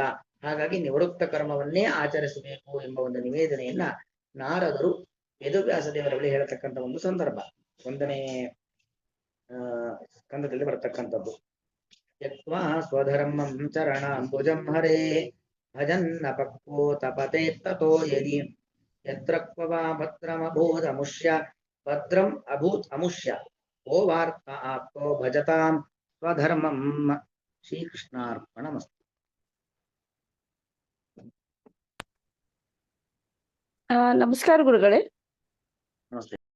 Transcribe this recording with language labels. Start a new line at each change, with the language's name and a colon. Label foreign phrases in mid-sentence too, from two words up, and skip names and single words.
Kannada: ಹಾಗಾಗಿ ನಿವೃತ್ತ ಕರ್ಮವನ್ನೇ ಆಚರಿಸಬೇಕು ಎಂಬ ಒಂದು ನಿವೇದನೆಯನ್ನ ನಾರದರು ವೇದವ್ಯಾಸ ದೇವರ ಬಳಿ ಹೇಳತಕ್ಕಂಥ ಒಂದು ಸಂದರ್ಭ 1ನೇ ಸ್ಕಂದದಲ್ಲಿ ಬರತಕ್ಕಂಥದ್ದು.
Sanskrit: ತ್ಯಕ್ವಾ ಸ್ವಧರ್ಮಂ ಚರಣಾಂಬುಜಂ ಹರೇ ಭಜನ್ನ ಪಕ್ವೋ ತಪತೆ ತಥೋ ಯದಿ ಯತ್ರ ಕ್ವಾ ಭದ್ರಮಭೂದಮುಷ್ಯ ಭದ್ರಂ ಅಭೂತ್ ಅಮುಷ್ಯ ಓ ವಾರ್ತ ಆಪ್ತೋ ಭಜತಾಂ ಸ್ವಧರ್ಮಂ. ಶ್ರೀಕೃಷ್ಣಾರ್ಪಣಮಸ್ತು.
Kannada: ನಮಸ್ಕಾರ ಗುರುಗಳೇ. ನಮಸ್ತೆ.